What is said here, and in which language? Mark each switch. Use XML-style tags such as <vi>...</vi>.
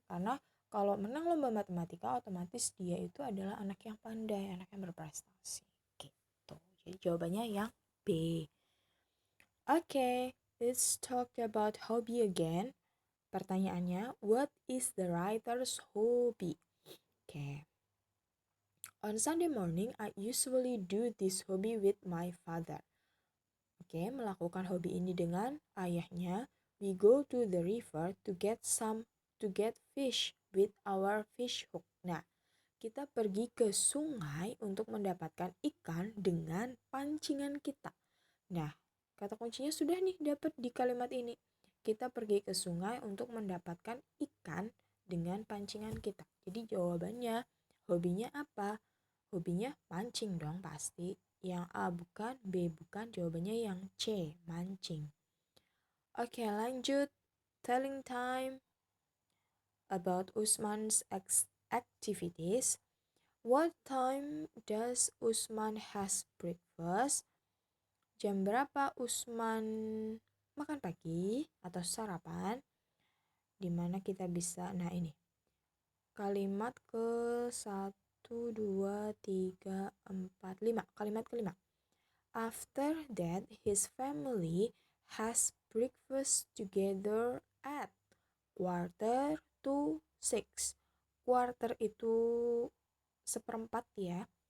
<id>Karena kalau menang lomba matematika otomatis dia itu adalah anak yang pandai, anak yang berprestasi gitu. Jadi jawabannya yang B.</id> <en>Okay, let's talk about hobby again. Pertanyaannya, what is the writer's hobby? Okay. On Sunday morning, I usually do this hobby with my father.</en> <id>Oke, melakukan hobi ini dengan ayahnya.</id> <en>We go to the river to get fish with our fish hook.</en> <id>Nah, kita pergi ke sungai untuk mendapatkan ikan dengan pancingan kita. Nah, kata kuncinya sudah nih dapat di kalimat ini. Kita pergi ke sungai untuk mendapatkan ikan dengan pancingan kita. Jadi jawabannya, hobinya apa? Hobinya mancing dong pasti. Yang A bukan, B bukan, jawabannya yang C, mancing. Oke, lanjut.</id> <en>Telling time about Usman's activities. What time does Usman has breakfast?</en> <id>Jam berapa Usman makan pagi atau sarapan? Dimana kita bisa, nah ini. Kalimat ke 1, 2, 3, 4, 5. Kalimat kelima.</id> <en>After that, his family has breakfast together at 5:45.</en> <id>Quarter itu seperempat ya.</id>